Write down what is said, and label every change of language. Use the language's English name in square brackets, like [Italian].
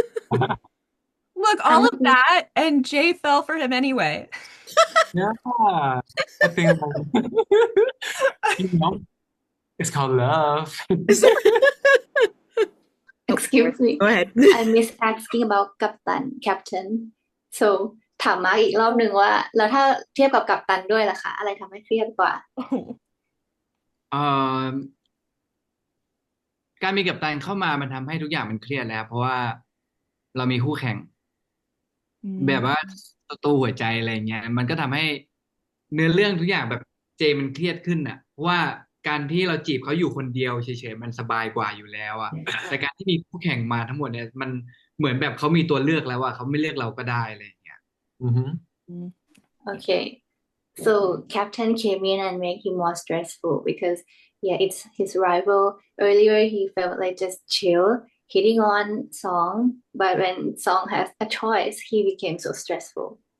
[English] Look, all of that, and Jay fell for him anyway. Yeah, I think it's called love. Excuse me. Go ahead. I miss asking about Captain. [Thai] So ถามมาร์คอีกรอบหนึ่งว่าแล้วถ้าเทียบกับกัปตันด้วยล่ะคะอะไรทำให้เครียดกว่า เอ่อการมีกัปตันเข้ามามันทำให้ทุกอย่างมันเครียดแล้วเพราะว่าเรามีคู่แข่ง แบบว่าศัตรูหัวใจอะไรเงี้ยมันก็ทำให้เนื้อเรื่องทุกอย่างแบบเจมันเครียดขึ้นอ่ะเพราะว่าการที่เราจีบเขาอยู่คนเดียวเฉยๆมันสบายกว่าอยู่แล้วอ่ะแต่การที่มีคู่แข่งมาทั้งหมดเนี่ยมันเหมือนแบบเขามีตัวเลือกแล้วอ่ะเขาไม่เลือกเราก็ได้อะไรอย่างเงี้ย [English] Okay, so Captain came in and made him more stressful because yeah, it's his rival. Earlier he felt like just chill, hitting on Song, but when Song has a choice, he became so stressful.